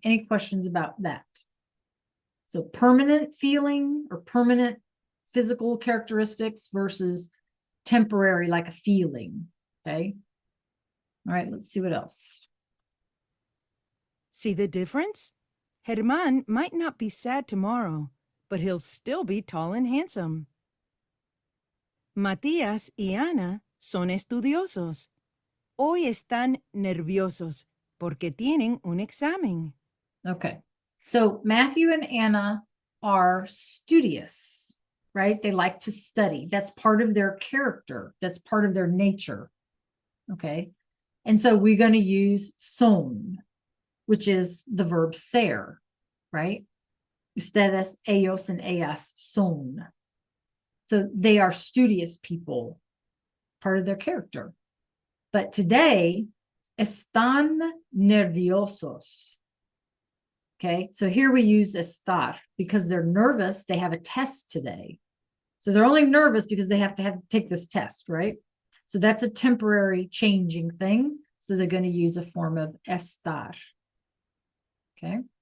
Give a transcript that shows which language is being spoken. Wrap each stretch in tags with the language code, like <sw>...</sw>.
<en>Any questions about that? So permanent feeling or permanent physical characteristics versus temporary, like a feeling. Okay. All right. Let's see what else. See the difference? Germán might not be sad tomorrow, but he'll still be tall and handsome.</en> <es>Matías y Ana son estudiosos. Hoy están nerviosos porque tienen un examen.</es> <en>Okay. So Matthew and Anna are studious, right? They like to study. That's part of their character. That's part of their nature. Okay. And so we're going to use son, which is the verb ser, right? Ustedes, ellos, and ellas son. So they are studious people, part of their character. But today,</en> <es>están nerviosos.</es> <en>Okay, so here we use estar because they're nervous. They have a test today. So they're only nervous because they have to take this test, right? So that's a temporary changing thing. So they're going to use a form of estar. Okay.</en>